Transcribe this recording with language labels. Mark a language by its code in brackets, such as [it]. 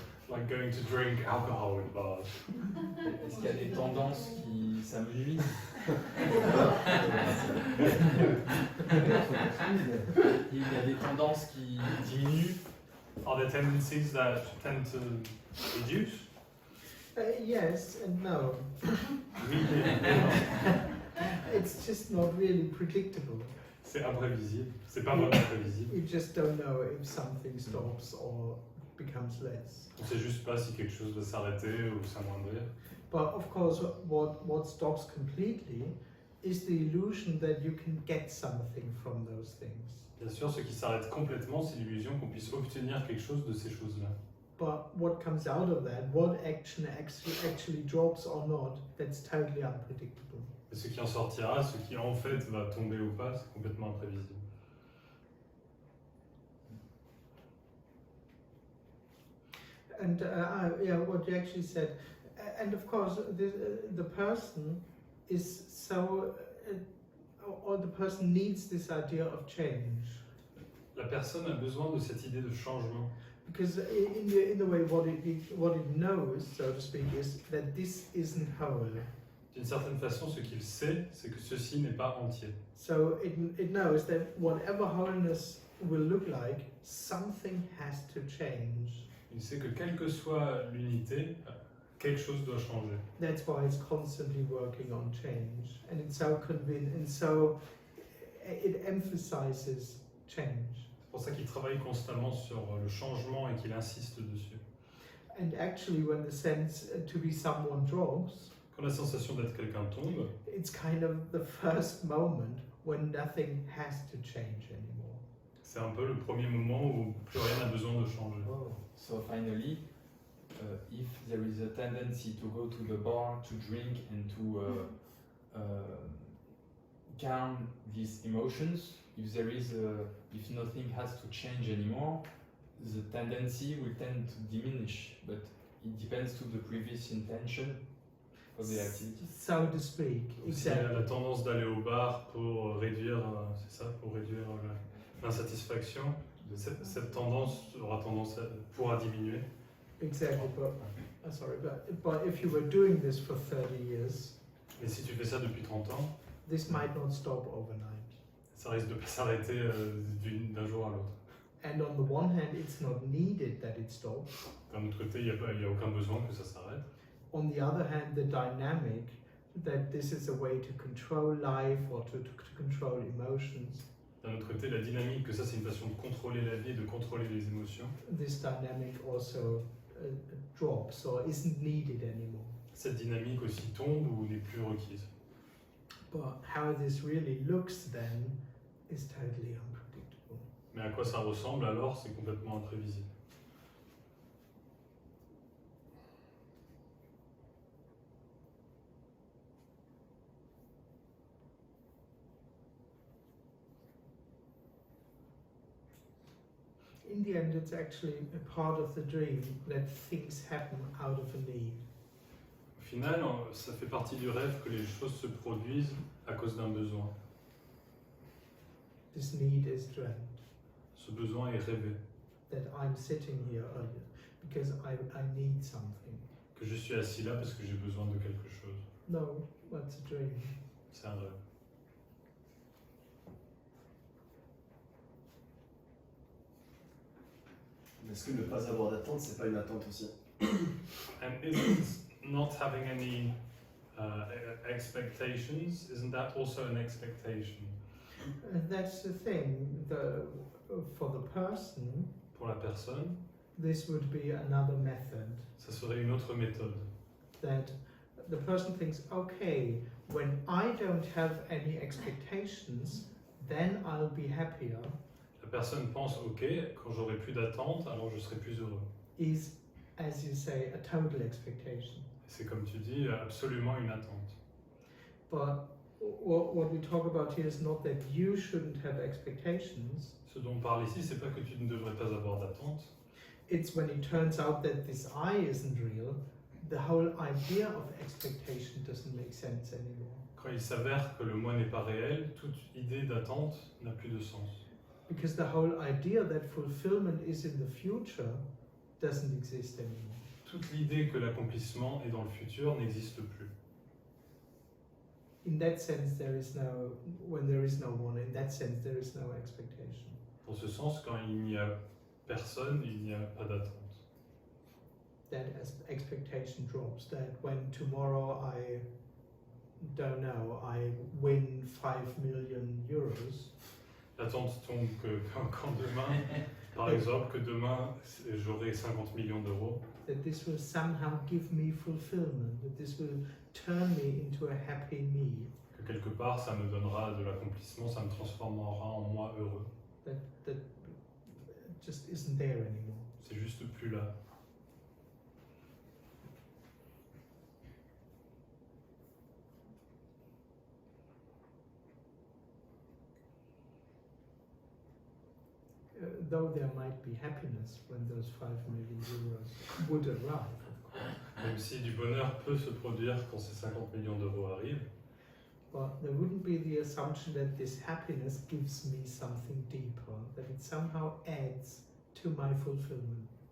[en] Like going to drink alcohol in bars. [fr] est-ce qu'il y a des tendances qui s'amenuisent? Il y a des tendances qui diminuent. [en] Are there tendencies that tend to reduce? Yes and no. [fr] Oui et non. [en] It's just not really predictable. [fr] C'est imprévisible. C'est pas vraiment prévisible. [en] You just don't know if something stops or becomes less. [fr] On sait juste pas si quelque chose va s'arrêter ou s'amoindrir. [en] But of course, what stops completely is the illusion that you can get something from those things. [fr] Bien sûr, ce qui s'arrête complètement, c'est l'illusion qu'on puisse obtenir quelque chose de ces choses-là. [en] But what comes out of that, what action actually drops or not, that's totally unpredictable. [fr] Et ce qui en sortira, ce qui en fait va tomber ou pas, c'est complètement imprévisible. [en] And yeah, what you actually said, and of course, the person is so, or the person needs this idea of change. [fr] La personne a besoin de cette idée de changement. [en] Because in the way, what it knows, so to speak, is that this isn't whole. [fr] D'une certaine façon, ce qu'il sait, c'est que ceci n'est pas entier. [en] So it knows that whatever wholeness will look like, something has to change. [fr] Il sait que quelle que soit l'unité, quelque chose doit changer. [en] That's why it's constantly working on change, and it's so convinced, and so it emphasizes change. [fr] C'est pour ça qu'il travaille constamment sur le changement et qu'il insiste dessus. [en] And actually, when the sense to be someone drops, [fr] Quand la sensation d'être quelqu'un tombe, [en] it's kind of the first moment when nothing has to change anymore. [fr] c'est un peu le premier moment où plus rien n'a besoin de changer. Oh. [en] So finally, if there is a tendency to go to the bar to drink and to calm these emotions, if if nothing has to change anymore, the tendency will tend to diminish, but it depends to the previous intention of the activity. So to speak, [fr] Si elle a la tendance d'aller au bar pour réduire, c'est ça, pour réduire l'insatisfaction, cette tendance pourra diminuer. [en] Exactly, but sorry, but if you were doing this for 30 years, [fr] Mais si tu fais ça depuis 30 ans, [en] this might not stop overnight. [fr] ça risque de pas s'arrêter d'un jour à l'autre. [en] And on the one hand, it's not needed that it stops. [fr] D'un autre côté, il n'y a aucun besoin que ça s'arrête. [en] On the other hand, the dynamic that this is a way to control life or to control emotions, [fr] D'un autre côté, la dynamique, que ça c'est une façon de contrôler la vie et de contrôler les émotions. [en] this dynamic also drops or isn't needed anymore. [fr] Cette dynamique aussi tombe ou n'est plus requise. [en] But how this really looks then is totally unpredictable. [fr] Mais à quoi ça ressemble alors, c'est complètement imprévisible. [en] In the end, it's actually a part of the dream that things happen out of a need. [fr] Au final, ça fait partie du rêve que les choses se produisent à cause d'un besoin. [en] This need is dreamt, [fr] Ce besoin est rêvé. [en] that I'm sitting here earlier because I need something. [fr] Que je suis assis là parce que j'ai besoin de quelque chose. [en] No, that's a dream. [fr] C'est un rêve. Est-ce que ne pas avoir d'attente, c'est pas une attente aussi? [en] And isn't not having any expectations, isn't that also an expectation? And that's the thing. For the person, [fr] Pour la personne, [en] this would be another method. [fr] ça serait une autre méthode. [en] That the person thinks, okay, when I don't have any expectations, then I'll be happier. [fr] La personne pense, ok, quand j'aurai plus d'attente, alors je serai plus heureux. [en] Is, as you say, a total expectation. [fr] C'est comme tu dis, absolument une attente. [en] But what we talk about here is not that you shouldn't have expectations. [fr] Ce dont on parle ici, c'est pas que tu ne devrais pas avoir d'attente. [en] It's when it turns out that this I isn't real, the whole idea of expectation doesn't make sense anymore. [fr] Quand il s'avère que le moi n'est pas réel, toute idée d'attente n'a plus de sens. [en] Because the whole idea that fulfillment is in the future doesn't exist anymore. [fr] Toute l'idée que l'accomplissement est dans le futur n'existe plus. [en] In that sense, when there is no one, in that sense, there is no expectation. [fr] Dans ce sens, quand il n'y a personne, il n'y a pas d'attente. [en] that expectation drops. That when tomorrow I don't know, I win 5 million euros. [fr] L'attente tombe que quand demain, par exemple, que demain j'aurai 50 millions d'euros, [en] That this will somehow give me fulfillment. That this will turn me into a happy me. [fr] que quelque part ça me donnera de l'accomplissement, ça me transformera en moi heureux. [en] That just isn't there anymore. [fr] C'est juste plus là. [en] Though there might be happiness when those 5 million euros would arrive. [fr] Même si du bonheur peut se produire quand ces 50 millions d'euros arrivent, [en] But there wouldn't be the assumption that this happiness gives me something deeper, that it somehow adds to my fulfillment.